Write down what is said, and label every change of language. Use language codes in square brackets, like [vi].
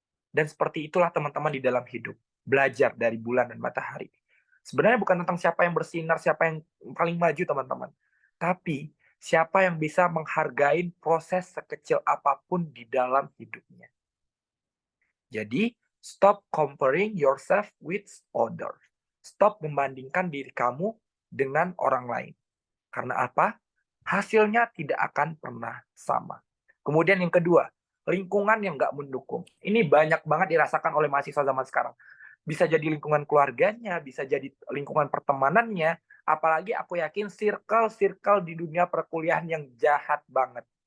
[id] Dan seperti itulah teman-teman di dalam hidup. Belajar dari bulan dan matahari. Sebenarnya bukan tentang siapa yang bersinar, siapa yang paling maju, teman-teman. Tapi siapa yang bisa menghargai proses sekecil apapun di dalam hidupnya. [en] Jadi, stop comparing yourself with others. [id] Stop membandingkan diri kamu dengan orang lain. Karena apa? Hasilnya tidak akan pernah sama. Kemudian yang kedua, lingkungan yang nggak mendukung. Ini banyak banget dirasakan oleh mahasiswa zaman sekarang. Bisa jadi lingkungan keluarganya, bisa jadi lingkungan pertemanannya, apalagi aku yakin circle-circle di dunia perkuliahan yang jahat banget.